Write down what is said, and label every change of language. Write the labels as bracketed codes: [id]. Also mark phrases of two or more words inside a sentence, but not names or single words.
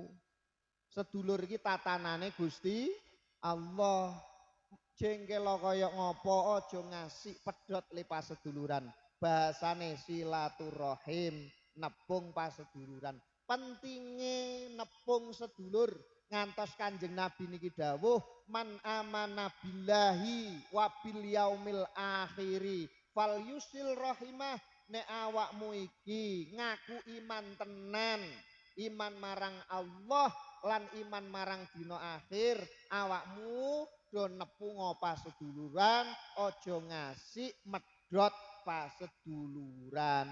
[jv] Sedulur ki tatanane Gusti Allah. Jengkelo kaya ngopo aja ngasih pedhot le paseduluran. Bahasane silaturahim, nepung paseduluran. Pentinge nepung sedulur ngantos Kanjeng Nabi niki dawuh [ar] من آمن بالله وباليوم الآخر فليصل رحمه. [jv] Nek awakmu iki ngaku iman tenan, iman marang Allah lan iman marang dina akhir, awakmu do nepungo paseduluran, aja ngasih medhot paseduluran.